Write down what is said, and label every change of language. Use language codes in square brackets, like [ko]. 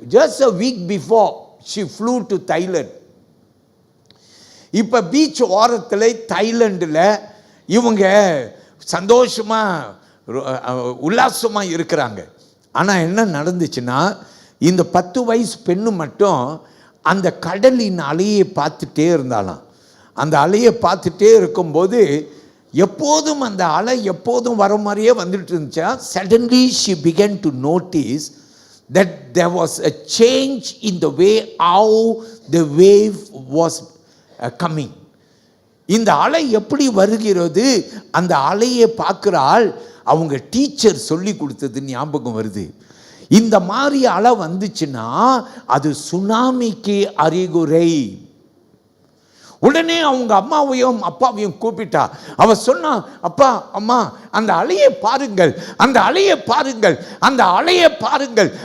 [ta] Just [en] a week before she flew to Thailand. [ta] இப்போ beach ஓரத்தில் தைலண்டில் இவங்க சந்தோஷமாக உல்லாசமாக இருக்கிறாங்க. ஆனால் என்ன நடந்துச்சுன்னா, இந்த 10 வயசு பெண்ணு மட்டும் அந்த கடலின் அலையை பார்த்துட்டே இருந்தாலாம். அந்த அலையை பார்த்துட்டே இருக்கும்போது எப்போதும் அந்த அலை எப்போதும் வர மாதிரியே வந்துட்டு இருந்துச்சா. [en] Suddenly she began to notice that there was a change in the way how the wave was coming. [ta] இந்த அலை எப்படி வருகிறது, அந்த அலையை பார்க்குறாள். அவங்க டீச்சர் சொல்லி கொடுத்தது ஞாபகம் வருது. இந்த மாதிரி அலை வந்துச்சுன்னா அது சுனாமிக்கு அறிகுறை. உடனே அவங்க அம்மாவையும் அப்பாவையும் கூப்பிட்டா. அவ சொன்னா, அப்பா அம்மா, அந்த அலையை பாருங்கள், அந்த அலையை பாருங்கள், அந்த அலையை பாருங்கள்.